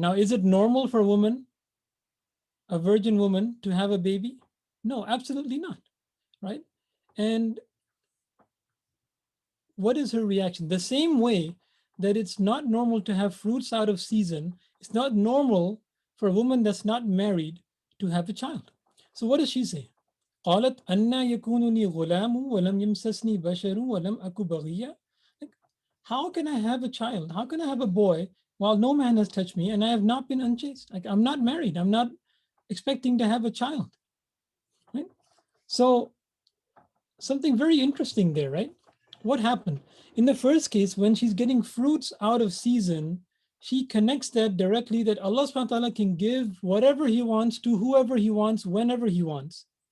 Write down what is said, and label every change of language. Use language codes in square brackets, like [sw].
[en] Now, is it normal for a woman, a virgin woman, to have a baby? No, absolutely not, right? And what is her reaction? The same way that it's not normal to have fruits out of season, it's not normal for a woman that's not married to have a child. So what does she say? [ar] قالت أنى يكون لي غلام ولم يمسسني بشر ولم أك بغيا. [en] Like, how can I have a child? How can I have a boy while no man has touched me and I have not been unchaste? Like, I'm not married. I'm not expecting to have a child. Right? So something very interesting there, right? What happened? In the first case, when she's getting fruits out of season, she connects that directly that Allah subhanahu wa ta'ala can give whatever He wants to whoever He wants, whenever He wants.